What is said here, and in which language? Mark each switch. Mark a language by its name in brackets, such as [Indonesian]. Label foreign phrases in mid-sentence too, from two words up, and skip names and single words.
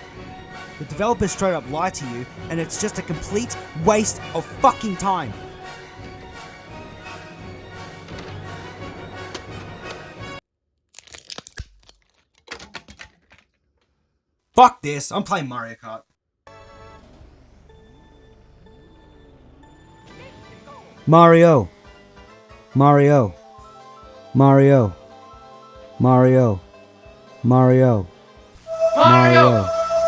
[English] The developers straight up lie to you, and it's just a complete waste of fucking time. Fuck this, I'm playing Mario Kart. Mario. Mario. Mario. Mario. Mario. Mario.